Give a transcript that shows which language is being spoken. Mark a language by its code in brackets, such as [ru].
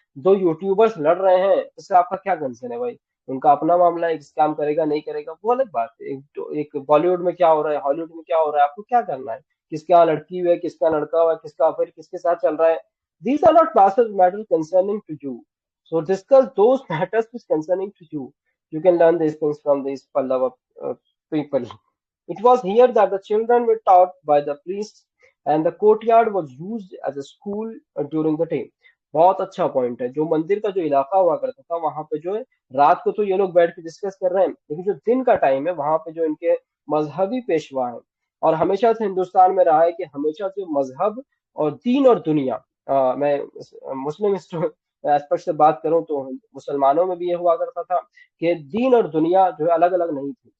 [hi] दो यूट्यूबर्स लड़ रहे हैं, इससे आपका क्या कंसर्न है भाई? उनका अपना मामला है, स्कैम करेगा नहीं करेगा वो अलग बात है। एक बॉलीवुड में क्या हो रहा है, हॉलीवुड में क्या हो रहा है, आपको क्या करना है? किसके यहाँ लड़की हुई है, किसका लड़का हुआ है, किसका अफेयर किसके साथ चल रहा है, [en] These are not matters concerning to you. So discuss those matters which concerning to you. You can learn these things from these Pallava people. It was here that the children were taught by the priests and the courtyard was used as a school during the day. [hi] बहुत अच्छा point है। जो मंदिर का जो इलाका हुआ करता था वहां पे जो है, रात को तो ये लोग बैठ के डिस्कस कर रहे हैं, लेकिन जो दिन का टाइम है वहां पे जो इनके मजहबी पेशवा है, और हमेशा से हिंदुस्तान में रहा है कि हमेशा से मजहब और दीन और दुनिया, मैं मुस्लिम एस्पेक्ट से बात करूं तो मुसलमानों में भी ये हुआ करता था कि दीन और दुनिया जो है अलग अलग नहीं थी।